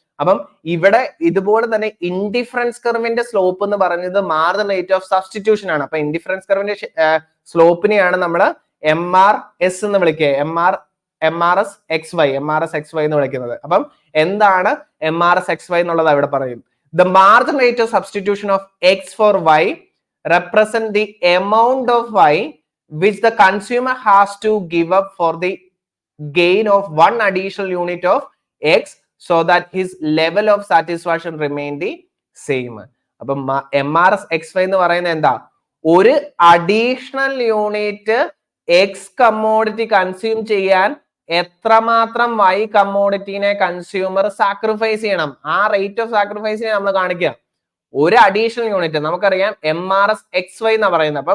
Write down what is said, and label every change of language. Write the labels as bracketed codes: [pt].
[ml] അപ്പം ഇവിടെ ഇതുപോലെ തന്നെ ഇൻഡിഫറൻസ് കർവിന്റെ സ്ലോപ്പ് എന്ന് പറയുന്നത് മാർജിൻ റേറ്റ് ഓഫ് സബ്സ്റ്റിറ്റ്യൂഷൻ ആണ്. അപ്പൊ ഇൻഡിഫറൻസ് കർവിന്റെ സ്ലോപ്പിനെയാണ് നമ്മൾ MRS എന്ന് വിളിക്കുക, MRS XY എന്ന് വിളിക്കുന്നത്. അപ്പം എന്താണ് MRS XY എന്നുള്ളത് അവിടെ പറയും. [en] The margin rate of substitution of X for Y represent the amount of Y which the consumer has to give up for the gain of one additional unit of X so that his level of satisfaction remain the same. [ml] അപ്പം MRS XY എന്ന് പറയുന്നത് എന്താ? ഒരു additional unit X commodity consume ചെയ്യാൻ എത്രമാത്രം Y കമ്മോഡിറ്റിനെ consumer sacrifice ചെയ്യണം, ആ rate of സാക്രിഫൈസിനെ നമ്മൾ കാണിക്കുക. ഒരു അഡീഷണൽ യൂണിറ്റ് നമുക്കറിയാം MRS XY എന്നാ പറയുന്നത്.